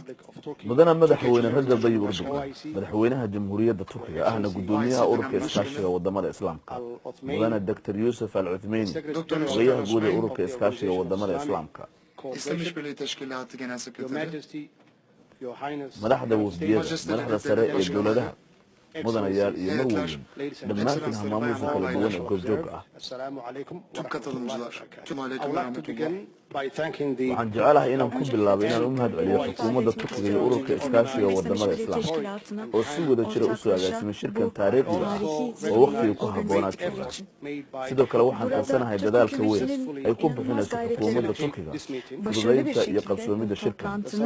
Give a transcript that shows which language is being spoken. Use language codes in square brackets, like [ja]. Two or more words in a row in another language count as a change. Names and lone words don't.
[so] mudana madaxweyne Rajab Tayyip Erdogan madaxweynaha Jamhuuriyadda Turkiga ahna gudoomiyaha ururka iskaashiga wadamada Islaamka mudana Dr. Yusuf Al-Uthmani golaha guud ee ururka iskaashiga wadamada Islaamka [tr] İslam İşbirliği Teşkilatı Genel Sekreteri, [so] madaxda wafdiyada madaxda sare ee dowladaha mudanayaal iyo marwooyin dhammaantiin hamaamuusa kala duwan ee goobjoogga ah [tr] tüm katılımcılar, tüm aleyküm ve rahmetullah. [so] waxaan jecelahay inaan ku bilaabo inaan u mahad celiyo xukuumadda Turkiga iyo ururka iskaashiga wadamada Islaamka oo si wada jira u soo agaasimay shirkan taariikhiga ah oo waqtigii ku habboonaa jooga sidoo kale waxaan qansanahay dadaalka weyn ay ku bixinayso xukuumadda Turkiga fududaynta iyo qabsoomidda shirkan